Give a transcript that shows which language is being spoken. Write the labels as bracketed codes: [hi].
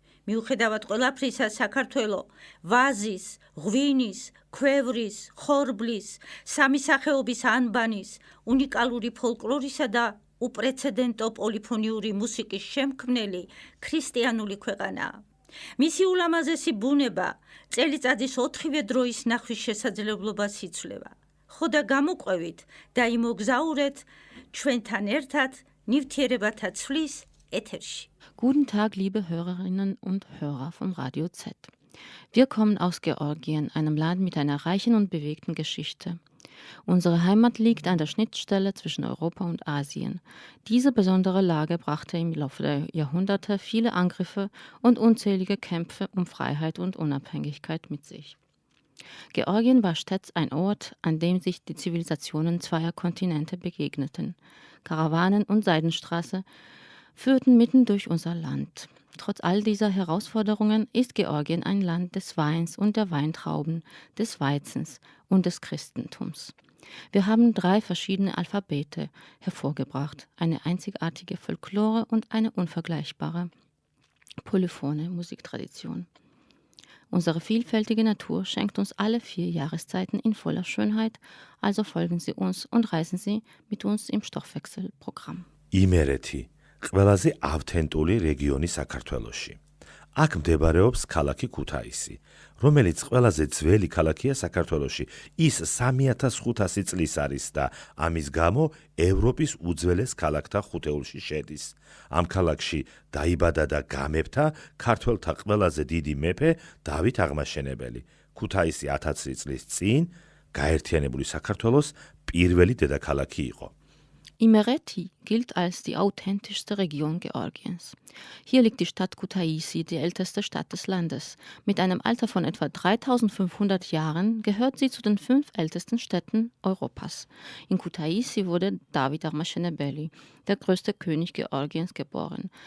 [ka] მიუხედავად ყველაფრისა, საქართველო ვაზის, ღვინის, ქვევრის, ხორბლის, სამი სახეობის ანბანის, უნიკალური ფოლკლორისა და უპრეცედენტო პოლიფონიური მუსიკის შემქმნელი ქრისტიანული ქვეყანაა. მისი ულამაზესი ბუნება წელიწადის 4-ვე დროის ნახვის შესაძლებლობას იძლევა. ხო და გამოყვევით და იმოგზაურეთ ჩვენთან ერთად ნივთიერებათა ცვლის ეთერში. [de] Guten Tag, liebe Hörerinnen und Hörer von Radio Z. Wir kommen aus Georgien, einem Land mit einer reichen und bewegten Geschichte. Unsere Heimat liegt an der Schnittstelle zwischen Europa und Asien. Diese besondere Lage brachte im Laufe der Jahrhunderte viele Angriffe und unzählige Kämpfe um Freiheit und Unabhängigkeit mit sich. Georgien war stets ein Ort, an dem sich die Zivilisationen zweier Kontinente begegneten. Karawanen und Seidenstraße führten mitten durch unser Land. Trotz all dieser Herausforderungen ist Georgien ein Land des Weins und der Weintrauben, des Weizens und des Christentums. Wir haben 3 verschiedene Alphabete hervorgebracht, eine einzigartige Folklore und eine unvergleichbare polyphone Musiktradition. Unsere vielfältige Natur schenkt uns alle 4 Jahreszeiten in voller Schönheit, also folgen Sie uns und reisen Sie mit uns im Stoffwechselprogramm. [ka] იმერეთი, ყველაზე ავთენტური რეგიონი საქართველოში. აქ მდებარეობს ქალაქი ქუთაისი, რომელიც ყველაზე ძველი ქალაქია საქართველოში. ის 3500 წლის არის და ამის გამო ევროპის უძველეს ქალაქთა ხუთეულში შედის. ამ ქალაქში დაიბადა და გამეფთა ქართველთა ყველაზე დიდი მეფე დავით აღმაშენებელი. ქუთაისი 1000 წლის წინ გაერთიანებული საქართველოს პირველი დედაქალაქი იყო. [de] Imereti gilt als die authentischste Region Georgiens. Hier liegt die Stadt Kutaisi, die älteste Stadt des Landes. Mit einem Alter von etwa 3500 Jahren gehört sie zu den 5 ältesten Städten Europas. In Kutaisi wurde David Armashenebeli, der größte König Georgiens, geboren.